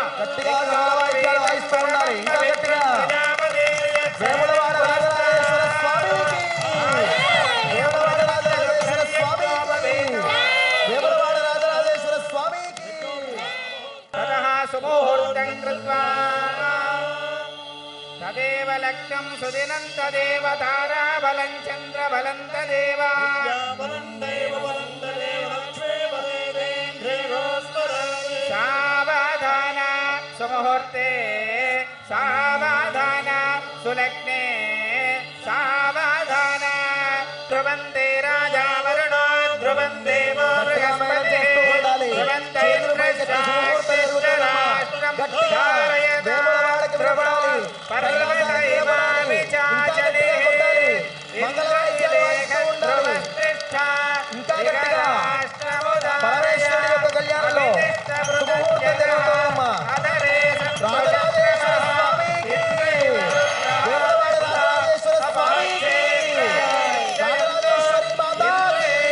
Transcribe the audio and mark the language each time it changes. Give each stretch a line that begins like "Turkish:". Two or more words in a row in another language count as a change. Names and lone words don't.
Telugu: గట్టిగా వాయిద్యాలు వాయిస్తూ ఉండాలి ఇంకా గట్టిగా వేములవాడ రాజరాజేశ్వర స్వామికి వేములవాడ రాజరాజేశ్వర స్వామికి వేములవాడ రాజరాజేశ్వర స్వామికి
Sanskrit: తతః సుముహూర్తం కృత్వా तदेव लक्ष्यं सुदिनं तदेव ताराबलं चन्द्रबलं तदेव सावधान सुमुहूर्ते सावधान सुलग्ने सावधान ध्रुवन्ते राजा वरुणो ध्रुवं देवो बृहस्पतिः ध्रुवन्ते इंद्रश्चाश्चिष्टराष्ट्रं धारयता ध्रुवं पर्वतैवामि चाचले इंद्रश्चिलेख ध्रुवस्तिष्ठा
Telugu: పరమేశ్వరుడి యొక్క కళ్యాణంలో శుభముహూర్త దేవతమ్మ రాజరాజేశ్వర స్వామికి వేములవాడ రాజరాజేశ్వర స్వామికి రాజరాజేశ్వరి మాతాకి